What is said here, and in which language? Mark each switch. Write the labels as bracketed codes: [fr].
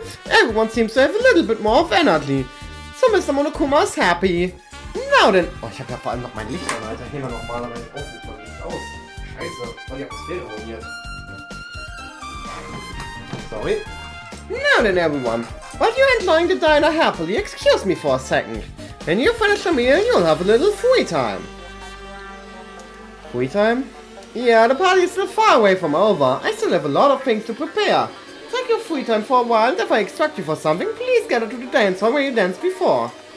[en] Everyone seems to have a little bit more of energy. So Mr. Monokuma is happy. Now then... [de] Oh, ich hab ja vor allem noch mein Licht an, Alter. Gehen wir normalerweise auch nicht aus. Scheiße, voll die Atmosphäre ruiniert. [en] Sorry. Now then, everyone. While you're enjoying the diner happily, excuse me for a second. When you finish the meal, you'll have a little free time. Free time? Yeah, the party is still far away from over. I still have a lot of things to prepare. Take your free time for a while, and if I instruct you for something, please gather to the dance hall where you danced before.